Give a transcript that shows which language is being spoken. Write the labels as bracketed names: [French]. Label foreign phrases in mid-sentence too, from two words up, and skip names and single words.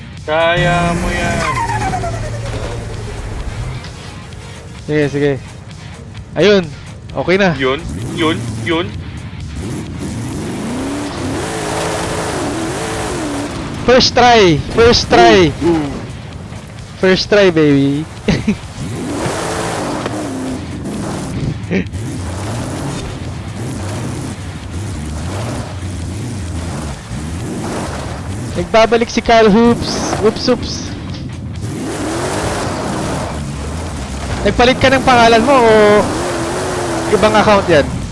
[Filipino] Kaya mo yan. Sige, sige. Ayun. Okay na. Yun. [English] First try. First try. First try, baby. [Filipino] Nagbabalik si Kyle Hoops. Oops. Nagpalit ka ng pangalan mo o ibang account yan?